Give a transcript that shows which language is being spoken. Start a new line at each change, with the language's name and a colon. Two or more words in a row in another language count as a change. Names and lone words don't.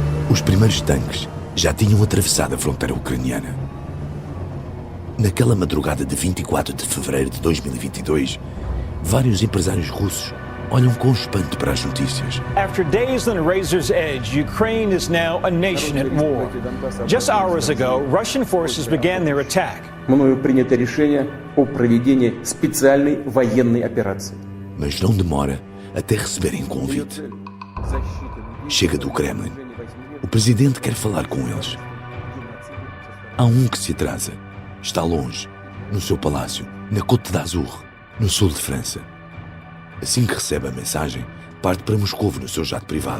Portuguese: Os primeiros tanques já tinham atravessado a fronteira ucraniana. Naquela madrugada de 24 de fevereiro de 2022, vários empresários russos olham com espanto para as notícias.
English: After days on a razor's edge, Ukraine is now a nation at war. Just hours ago, Russian forces began their attack.
Russian: Мною принято решение о проведении специальной военной операции.
Portuguese: Mas não demora até receberem convite. Chega do Kremlin. O presidente quer falar com eles. Há um que se atrasa. Está longe, no seu palácio, na Côte d'Azur, no sul de França. Assim que recebe a mensagem, parte para Moscovo no seu jato privado.